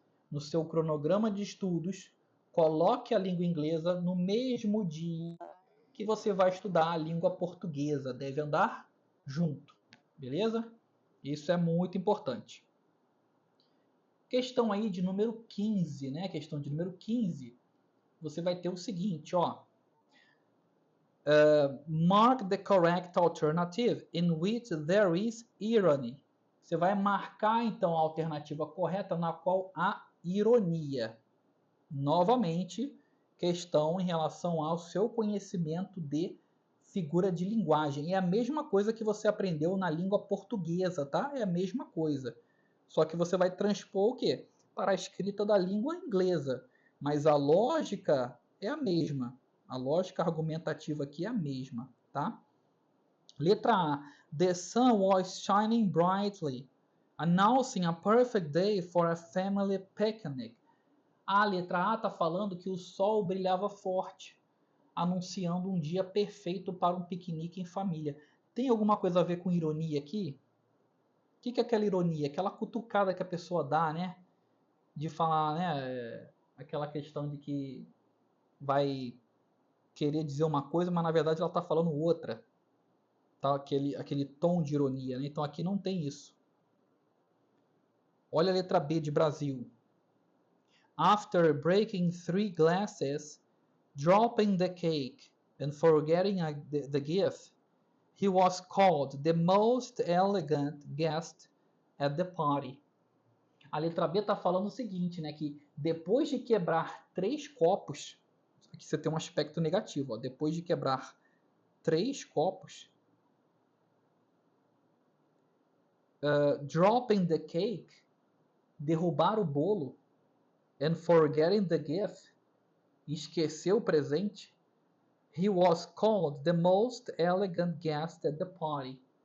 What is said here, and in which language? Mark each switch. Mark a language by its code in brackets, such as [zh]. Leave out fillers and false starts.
[pt] No seu cronograma de estudos, coloque a língua inglesa no mesmo dia que você vai estudar a língua portuguesa. Deve andar junto, beleza? Isso é muito importante. Questão aí de número 15, né? Questão de número 15. Você vai ter o seguinte, ó. [en] Mark the correct alternative in which there is irony. [pt] Você vai marcar, então, a alternativa correta na qual há ironia. Novamente, questão em relação ao seu conhecimento de figura de linguagem. É a mesma coisa que você aprendeu na língua portuguesa, tá? É a mesma coisa. Só que você vai transpor o quê? Para a escrita da língua inglesa. Mas a lógica é a mesma. A lógica argumentativa aqui é a mesma, tá? Letra A. [en] The sun was shining brightly, announcing a perfect day for a family picnic. [pt] A letra A está falando que o sol brilhava forte, anunciando um dia perfeito para um piquenique em família. Tem alguma coisa a ver com ironia aqui? O que é aquela ironia? Aquela cutucada que a pessoa dá, né? De falar, né? Aquela questão de que vai querer dizer uma coisa, mas na verdade ela está falando outra. Tá? Aquele tom de ironia, né? Então aqui não tem isso. Olha a letra B de Brasil. [en] After breaking 3 glasses, dropping the cake, and forgetting the gift, he was called the most elegant guest at the party. [pt] A letra B está falando o seguinte, né? Que depois de quebrar 3 copos, aqui você tem um aspecto negativo, ó, depois de quebrar 3 copos, [en] dropping the cake, [pt] derrubar o bolo, [en] and forgetting the gift, [pt] esquecer o presente, [en] he was called the most elegant guest at the party.